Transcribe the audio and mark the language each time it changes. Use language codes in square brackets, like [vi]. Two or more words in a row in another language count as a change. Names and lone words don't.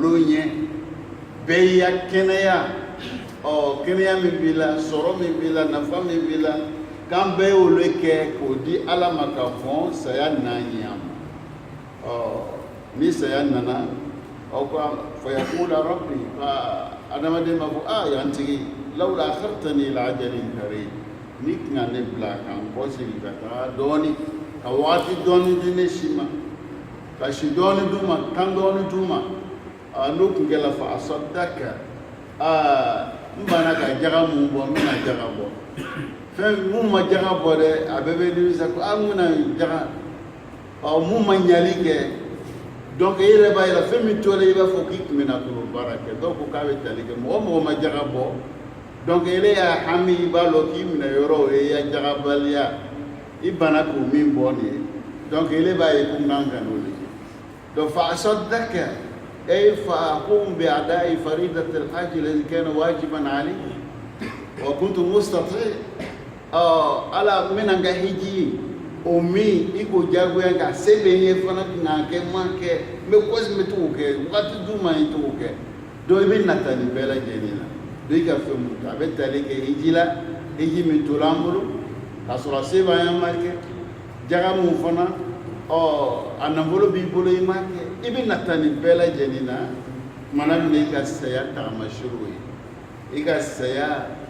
[bm] lon ye bɛɛ y'i ya kɛnɛya kɛnɛya min b'i la sɔrɔ min b'i la nafa min b'i la k'an bɛɛ y'olu kɛ k'o di ala ma ka fɔ saya n'an ye a ma ni saya nana aw ka [ar] فيقول رب [bm] adamaden b'a fɔ yan tigi [ar] لولا أخرتني إلى أجل قريب [bm] ni tun ne bila kan bɔ segin ka taga dɔɔnin ka waati dɔɔnin di ne si ma ka si dɔɔnin d'u ma kan dɔɔnin d'u ma n'o tun kɛra [ar] فأصدق [bm] n banna ka jaga mun bɔ n bɛna jaga bɔ fɛn mun ma jaga bɔ dɛ a bɛɛ bɛ nimisa ko n bɛna jaga mun ma ɲali kɛ donc e yɛrɛ b'a yira fɛn min tora i b'a fɔ k'i tun bɛna k'o baara kɛ dɔw ko k'a bɛ tali kɛ mɔgɔ mɔgɔ ma jaga bɔ donc ele y'a hami i b'a lɔn k'i minɛ yɔrɔ o ye i ya jagabaliya i banna k'o min bɔ nin ye donc ele b'a ye ko n kan ka n'o de kɛ donc [ar] فأصدق أي فأقوم بأداء فريضة الحج الذي كان واجبا عليه وكنت مستطيع [bm] ala mina nga hiji o min i ko jagoya ka se bɛ ye fana tɛna kɛ ma kɛ n bɛ kɔsi bɛ t'o kɛ waati d'u ma i t'o kɛ donc i bɛ nata nin bɛɛ lajɛlen na. Doi ka fɛn mun kɛ a bɛ tali kɛ hiji la hiji min tora an bolo k'a sɔrɔ se b'an ye ma kɛ jaga mun fana a nafolo b'i bolo i m'a kɛ i bɛ na taa nin bɛɛ lajɛlen na mana min i ka saya tagamasiw ye i ka saya